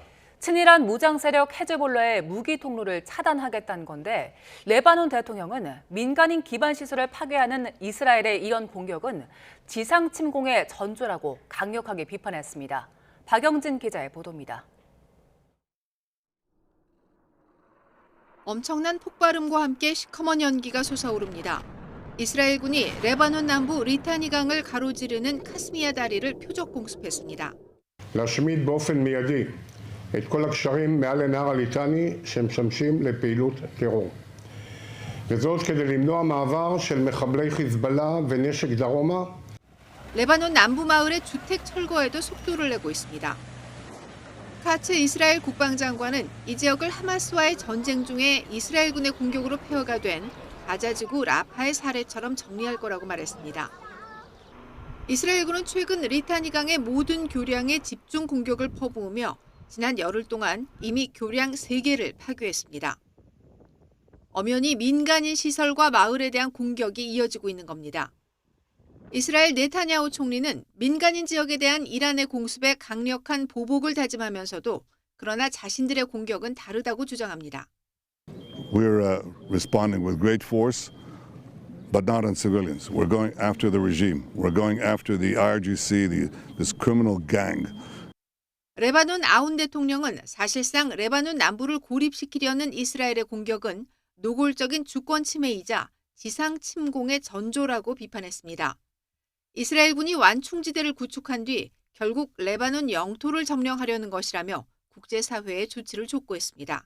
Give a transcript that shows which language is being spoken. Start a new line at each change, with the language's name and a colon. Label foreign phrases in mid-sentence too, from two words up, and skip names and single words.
Korean: 친이란 무장 세력 헤즈볼라의 무기 통로를 차단하겠다는 건데 레바논 대통령은 민간인 기반 시설을 파괴하는 이스라엘의 이런 공격은 지상 침공의 전조라고 강력하게 비판했습니다. 박영진 기자의 보도입니다. 엄청난 폭발음과 함께 시커먼 연기가 솟아오릅니다. 이스라엘군이 레바논 남부 리타니 강을 가로지르는 카스미야 다리를 표적 공습했습니다.
Hebrew: להשמיד באופן מיידי את כל הקשרים מעל לנהר הליטני שמשמשים לפעילות טרור. וזאת כדי למנוע מעבר של מחבלי חיזבאללה ונשק דרומה.
Korean: 레바논 남부 마을의 주택 철거에도 속도를 내고 있습니다. 카츠 이스라엘 국방장관은 이 지역을 하마스와의 전쟁 중에 이스라엘군의 공격으로 폐허가 된 가자지구 라파의 사례처럼 정리할 거라고 말했습니다. 이스라엘군은 최근 리타니 강의 모든 교량에 집중 공격을 퍼부으며 지난 열흘 동안 이미 교량 3개를 파괴했습니다. 엄연히 민간인 시설과 마을에 대한 공격이 이어지고 있는 겁니다. 이스라엘 네타냐후 총리는 민간인 지역에 대한 이란의 공습에 강력한 보복을 다짐하면서도 그러나 자신들의 공격은 다르다고 주장합니다.
English: We're responding with great force, but not on civilians. We're going after the regime. We're going after the IRGC, this criminal gang.
Korean: 레바논 아운 대통령은 사실상 레바논 남부를 고립시키려는 이스라엘의 공격은 노골적인 주권 침해이자 지상 침공의 전조라고 비판했습니다. 이스라엘군이 완충지대를 구축한 뒤 결국 레바논 영토를 점령하려는 것이라며 국제사회에 조치를 촉구했습니다.